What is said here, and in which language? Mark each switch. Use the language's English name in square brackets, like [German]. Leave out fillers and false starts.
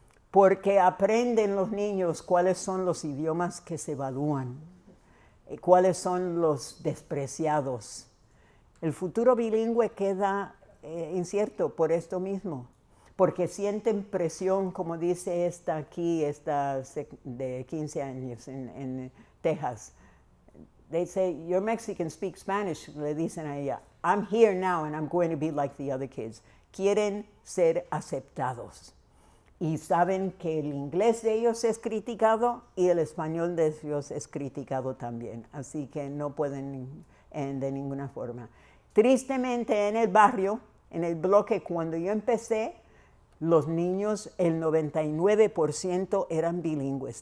[Spanish] Porque aprenden los niños cuáles son los idiomas que se evalúan, cuáles son los despreciados. El futuro bilingüe queda incierto por esto mismo, porque sienten presión, como dice esta aquí, esta de 15 años en Texas. [English] They say, you're Mexican, speak Spanish. [Spanish] Le dicen a ella, [English] I'm here now and I'm going to be like the other kids. [Spanish] Quieren ser aceptados. Y saben que el inglés de ellos es criticado y el español de ellos es criticado también. Así que no pueden de ninguna forma. Tristemente en el barrio, en el bloque, cuando yo empecé, los niños, el 99% eran bilingües.